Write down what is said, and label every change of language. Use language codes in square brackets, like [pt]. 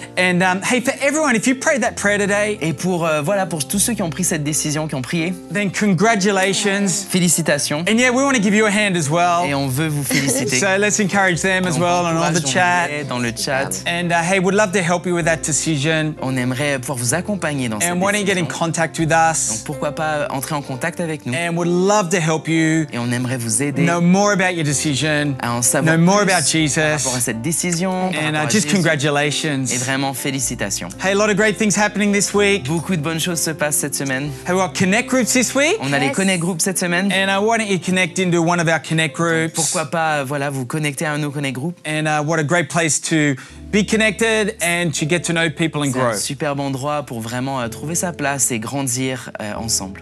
[en] And hey, for everyone, if you prayed that prayer today, [fr] et pour tous ceux qui ont pris cette décision, qui ont prié, [en] then congratulations. [fr] Félicitations. [en] And yeah, we want to give you a hand as well. [fr] Et on veut vous féliciter. [en] So let's encourage them as well on the chat. [fr] Dans le chat. [en] And hey, we'd love to help you with that decision. [fr] On aimerait pouvoir vous accompagner dans cette [en] décision. And why don't you get in contact with us? [fr] Donc pourquoi pas entrer en contact avec nous? [en] And we'd love to help you. [fr] Et on aimerait vous aider. [en] Know more about your decision. [fr] À en savoir [en] know more [fr] plus [en] about Jesus. [fr] Par rapport à cette décision. [en] And just congratulations. [fr] Et vraiment félicitations. [en] Hey, a lot of great things happening this week. [fr] Beaucoup de bonnes choses se passent cette semaine. [en] Hey, we got Connect groups this week. [fr] On a les Connect groups cette semaine. [en] And why don't you connect into one of our Connect groups? [fr] Pourquoi pas, vous connecter à un de nos Connect groups. [en] And what a great place to be connected and to get to know people and grow. [fr] C'est un superbe endroit pour vraiment trouver sa place et grandir ensemble.